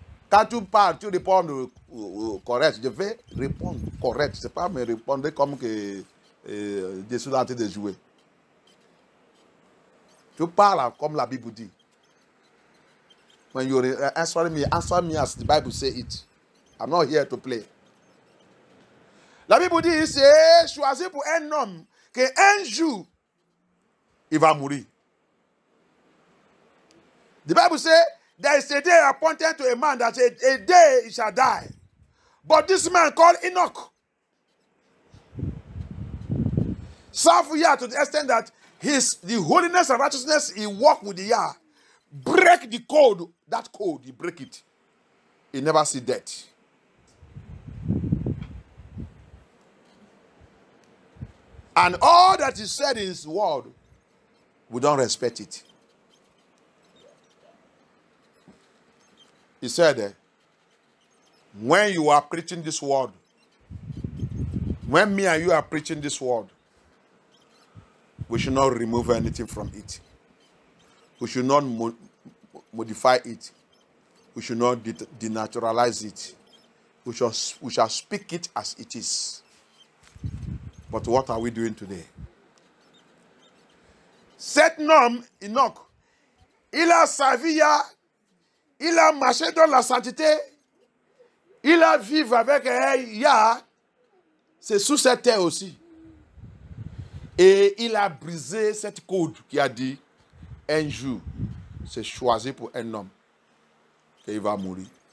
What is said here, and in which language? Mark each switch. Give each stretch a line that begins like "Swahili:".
French: Quand tu parles, tu réponds correct. Je vais répondre correct. Ce n'est pas me répondre comme que je suis en train de jouer. Tu parles comme la Bible dit.
English: When you answer me as the Bible say it. I'm not here to play.
French: La Bible dit, c'est choisi pour un homme qu'un jour, il va mourir.
English: The Bible says, there is a day appointed to a man that a day he shall die. But this man called Enoch served Yah to the extent that the holiness and righteousness he walked with the Yah break the code. That code, he break it. He never see death. And all that he said in his word, we don't respect it. He said, when you are preaching this word, when me and you are preaching this word, we should not remove anything from it. We should not modify it. We should not denaturalize it. We shall speak it as it is. But what are we doing today?
French: Cet homme, Enoch, il a servi Yah, il a marché dans la sainteté, il a vécu avec Yah, c'est sous cette terre aussi. Et il a brisé cette code qui a dit, un jour, c'est choisi pour un homme qu'il va mourir.